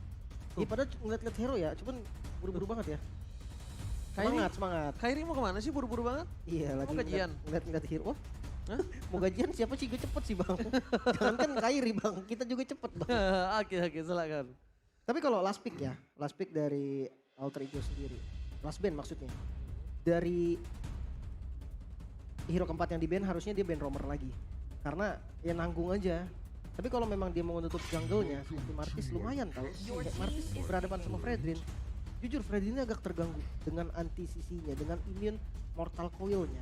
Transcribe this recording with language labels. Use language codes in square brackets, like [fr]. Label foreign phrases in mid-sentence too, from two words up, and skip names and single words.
[id] Iya padahal ngeliat-ngeliat hero ya, cuman buru-buru banget ya. Semangat. Kairi mau kemana sih buru-buru banget? Iya lagi Mau gajian? ngeliat hero. Hah? Mau gajian siapa sih? Gue cepet sih bang. Jangan kan Kairi bang, kita juga cepet bang. Oke, silakan. Tapi kalau [en] last pick [id] ya, [en] last pick [id] dari Alter Ego sendiri. [en] Last ban maksudnya. [id] Dari hero keempat yang di ban harusnya dia ban roamer lagi. Karena ya nanggung aja. Tapi kalau memang dia mau menutup jungle-nya, seperti Martis lumayan tau. Kayak Martis berhadapan sama Fredrin. Jujur Fredrin ini agak terganggu dengan anti-CC-nya, dengan [en] immune mortal coil- [id] nya.